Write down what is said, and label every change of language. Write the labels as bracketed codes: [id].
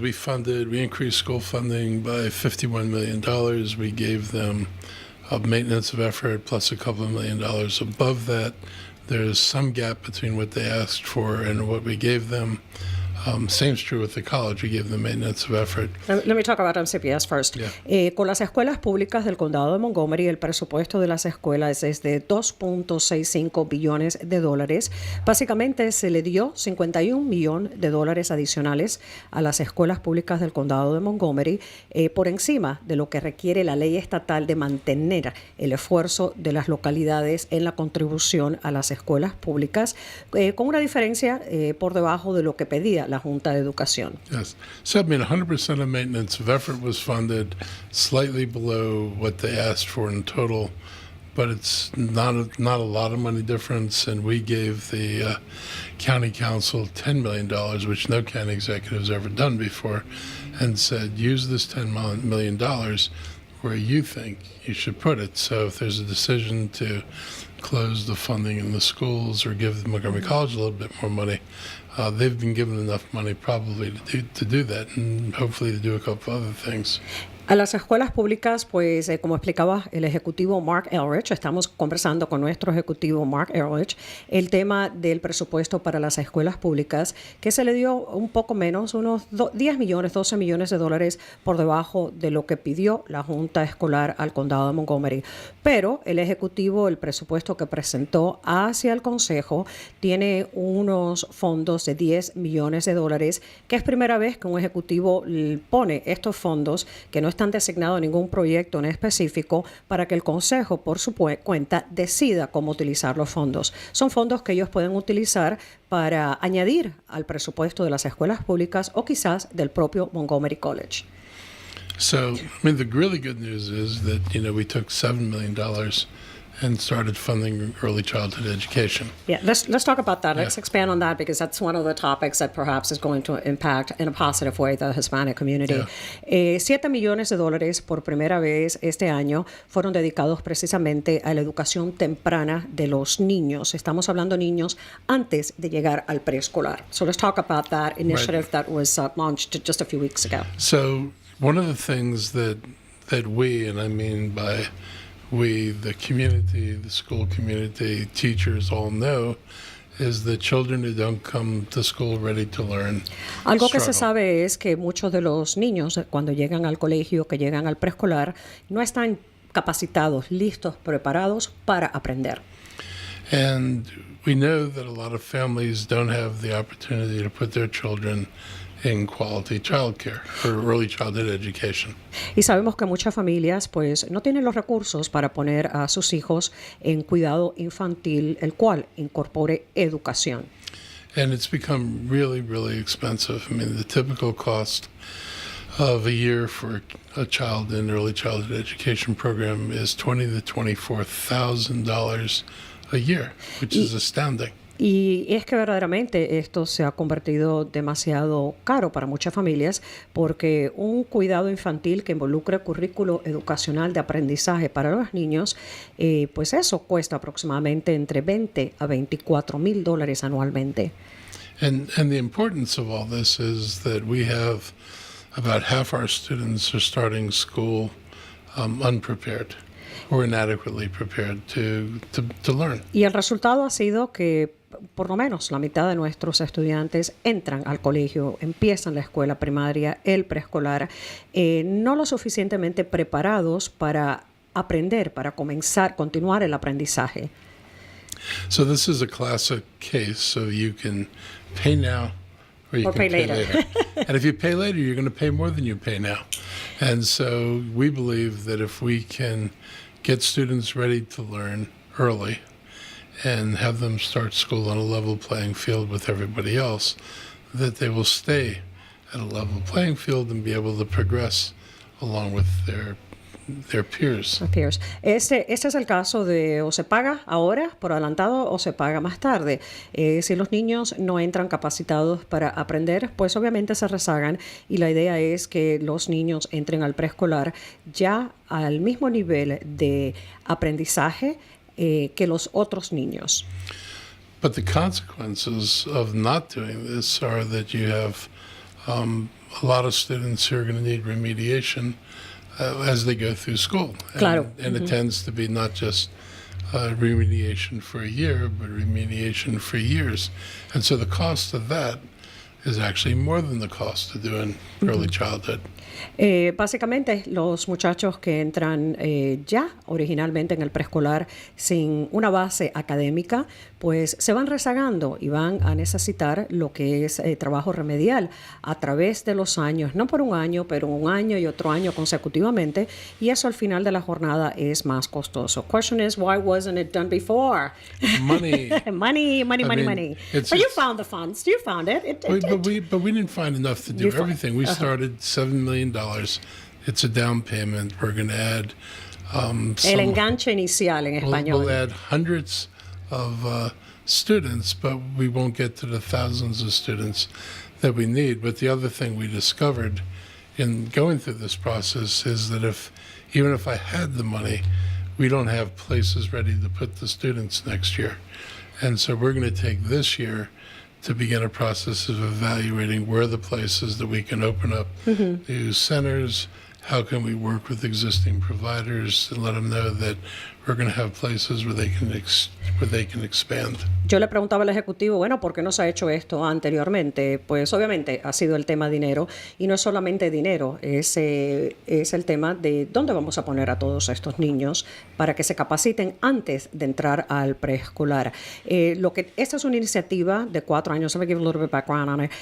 [en] We increased school funding by $51 million. We gave them a maintenance of effort plus a couple of $1 million above that. There's some gap between what they asked for and what we gave them. Same's true with the college. We gave them maintenance of effort. Let me talk about MCPS first. Yeah. [es] Con las escuelas públicas del condado de Montgomery, el presupuesto de las escuelas es de $2.65 billones. Básicamente se le dio $51 millones adicionales a las escuelas públicas del condado de Montgomery, por encima de lo que requiere la ley estatal de mantener el esfuerzo de las localidades en la contribución a las escuelas públicas, con una diferencia por debajo de lo que pedía la Junta de Educación. [en] Yes. So, 100% of maintenance of effort was funded, slightly below what they asked for in total, but it's not a lot of money difference. And we gave the county council $10 million, which no county executive's ever done before, and said, use this $10 million where you think you should put it. So if there's a decision to close the funding in the schools or give Montgomery College a little bit more money, they've been given enough money probably to do that, and hopefully to do a couple other things. [es] A las escuelas públicas, pues como explicaba el ejecutivo Mark Elrich, estamos conversando con nuestro ejecutivo Mark Elrich, el tema del presupuesto para las escuelas públicas, que se le dio un poco menos, unos 10 millones, 12 millones de dólares por debajo de lo que pidió la Junta Escolar al condado de Montgomery. Pero el ejecutivo, el presupuesto que presentó hacia el Consejo, tiene unos fondos de 10 millones de dólares, que es primera vez que un ejecutivo pone estos fondos que no están designados a ningún proyecto en específico para que el Consejo, por su cuenta, decida cómo utilizar los fondos. Son fondos que ellos pueden utilizar para añadir al presupuesto de las escuelas públicas o quizás del propio Montgomery College. [en] So, the really good news is that, we took $7 million and started funding early childhood education. Yeah, let's talk about that. Let's expand on that, because that's one of the topics that perhaps is going to impact in a positive way the Hispanic community. Yeah. [es] $7 millones por primera vez este año fueron dedicados precisamente a la educación temprana de los niños. Estamos hablando de niños antes de llegar al preescolar. [en] So let's talk about that initiative that was launched just a few weeks ago. So one of the things that we, and I mean by we, the community, the school community, teachers all know, is that children who don't come to school ready to learn [es] Algo que se sabe es que muchos de los niños, cuando llegan al colegio, que llegan al preescolar, no están capacitados, listos, preparados para aprender. [en] And we know that a lot of families don't have the opportunity to put their children in quality childcare or early childhood education. [es] Y sabemos que muchas familias pues no tienen los recursos para poner a sus hijos en cuidado infantil, el cual incorpore educación. [en] And it's become really, really expensive. The typical cost of a year for a child in early childhood education program is $20,000 to $24,000 a year, which is astounding. [es] Y es que verdaderamente esto se ha convertido demasiado caro para muchas familias, porque un cuidado infantil que involucre currículo educacional de aprendizaje para los niños, pues eso cuesta aproximadamente entre $20,000 a $24,000 anualmente. [en] And the importance of all this is that we have about half our students are starting school unprepared or inadequately prepared to learn. [es] Y el resultado ha sido que por lo menos la mitad de nuestros estudiantes entran al colegio, empiezan la escuela primaria, el preescolar, no lo suficientemente preparados para aprender, para continuar el aprendizaje. [en] So this is a classic case. So you can pay now or you Or can pay pay later. later. And if you pay later, you're going to pay more than you pay now. And so we believe that if we can get students ready to learn early and have them start school on a level playing field with everybody else, that they will stay at a level playing field and be able to progress along with their peers. Peers. [es] Este es el caso de o se paga ahora por adelantado o se paga más tarde. Si los niños no entran capacitados para aprender, pues obviamente se rezagan y la idea es que los niños entren al preescolar ya al mismo nivel de aprendizaje que los otros niños. [en] But the consequences of not doing this are that you have a lot of students who are going to need remediation as they go through school. [es] Claro. [en] And it tends to be not just remediation for a year, but remediation for years. And so the cost of that is actually more than the cost of doing early childhood. [es] Básicamente, los muchachos que entran ya originalmente en el preescolar sin una base académica, pues se van rezagando y van a necesitar lo que es trabajo remedial a través de los años, no por un año, pero un año y otro año consecutivamente, y eso al final de la jornada es más costoso. [en] Question is, why wasn't it done before? Money. money. it's- But you it's- found the funds. You found it. But we didn't find enough to do You fi- everything. We started $7 million. It's a down payment. We're going to add [es] El [en] some. [es] enganche inicial en español. [en] We'll add hundreds of students, but we won't get to the thousands of students that we need. But the other thing we discovered in going through this process is that even if I had the money, we don't have places ready to put the students next year. And so we're going to take this year to begin a process of evaluating where are the places that we can open up new centers, how can we work with existing providers and let them know that we're going to have places where they can expand. [es] Yo le preguntaba al ejecutivo, bueno, ¿por qué no se ha hecho esto anteriormente? Pues obviamente ha sido el tema dinero y no es solamente dinero, es el tema de dónde vamos a poner a todos estos niños para que se capaciten antes de entrar al preescolar. Esta es una iniciativa de 4 años, [en] let me give a little bit of background on it.